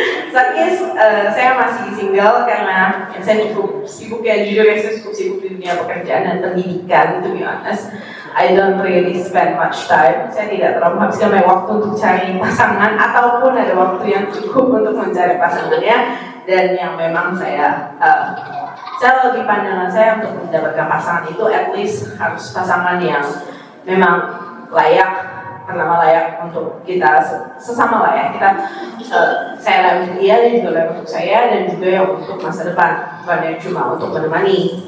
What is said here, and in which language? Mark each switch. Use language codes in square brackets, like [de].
[id] Saat ini saya masih single karena saya cukup sibuk ya, jujur ya, saya cukup sibuk di dunia pekerjaan dan pendidikan. [en] To be honest, I don't really spend much time. [id] Saya tidak terlalu menghabiskan banyak waktu untuk cari pasangan ataupun ada waktu yang cukup untuk mencari pasangannya. Dan yang memang saya lebih pandangan saya untuk mendapatkan pasangan itu at least harus pasangan yang memang layak, pertama layak untuk kita sesama lah ya, kita saya layak untuk dia, dan juga layak untuk saya, dan juga yang untuk masa depan, bukan yang cuma untuk menemani.